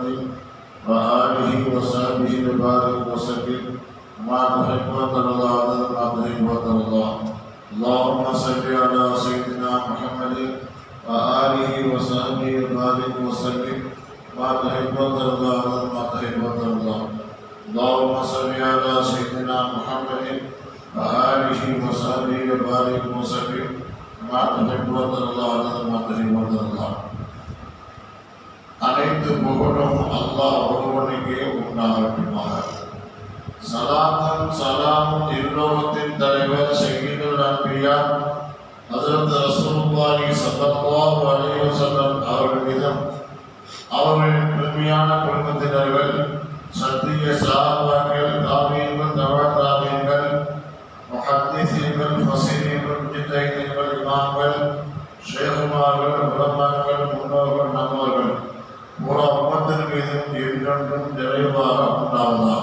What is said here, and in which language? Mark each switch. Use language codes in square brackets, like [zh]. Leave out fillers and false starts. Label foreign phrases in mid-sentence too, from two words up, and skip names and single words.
[ar] وآله وصحبه وبارك وسلم ما تحب وترضى ما تحب وترضى اللهم صل على سيدنا محمد وآله وصحبه وبارك وسلم ما تحب وترضى ما تحب وترضى اللهم صل على سيدنا محمد وآله وصحبه وبارك وسلم ما تحب وترضى ما تحب وترضى. [ta] அனைத்து புகழும் அல்லாஹ் ஒருவனுக்கே உண்டாகட்டுமாக. சலாத்தும் சலாமும் இருலோகத்தின் தலைவர் [ar] سيد الأنبياء [ta] ஹஜ்ரத் ரசூலுல்லாஹி [ar] صلى الله عليه وسلم [ta] அவர்கள் மீதும் அவர்களின் பெருமையான குடும்பத்தினர்கள் சத்திய சஹாபாக்கள் தாபீன்கள் தபா தாபீன்கள் முஹத்திஸீன்கள் ஃபஸீஹீன்கள் முஜ்தஹிதீன்கள் இமாம்கள் ஷேகுமார்கள் உலமாக்கள் முன்னோர்கள் நம்மவர்கள் ஒரு உம்மத்தின் மீதும் என்றென்றும் நிறைவாக உண்டாவதாக.